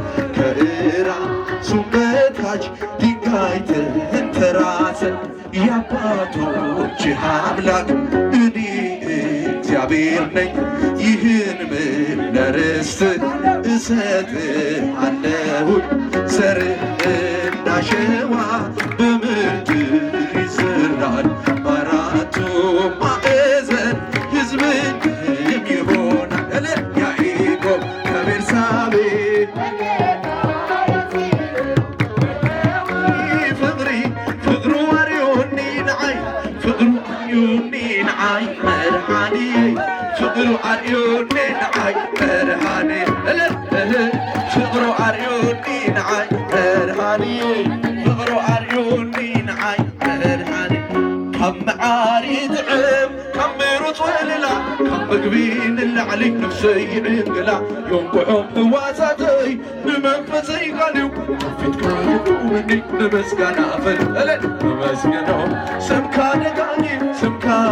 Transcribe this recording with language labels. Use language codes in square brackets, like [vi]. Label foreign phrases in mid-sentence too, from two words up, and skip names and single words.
[am] ከራሱም በታች ድንጋይ ተንተራሰ የአባቶች አምላክ እኔ እግዚአብሔር ነኝ ይህን ምድር ርስት እሰጥሃለሁኝ ዘርህና አሸዋ በምድር ይዘራል በአራቱ ማዕዘን ሕዝብህም ይሆናል ያዕቆብ ከቤርሳቤ [ti] ፍቅሩ አርዮኒ ንዓይ መድኃኒ ፍቅሩ አርዮኒ ንዓይ መድኃኒ ፍቅሩ አርዮኒ ንዓይ መድኃኒ ፍቅሩ ኣርዩኒ ንዓይ መድኃኒ ካብ መዓሪ ጥዕም ካብ ምሩፅ ወልላ ካብ ምግቢ ንላዕሊ ነፍሰይ ይዕንግላ የንቁሖም ህዋሳተይ ንመንፈሰይ ቃልዩ ፊትካ ይቁምኒ ንምስጋና ፈልፈለን ንመስግኖ ስምካ ደጋጊም ስምካ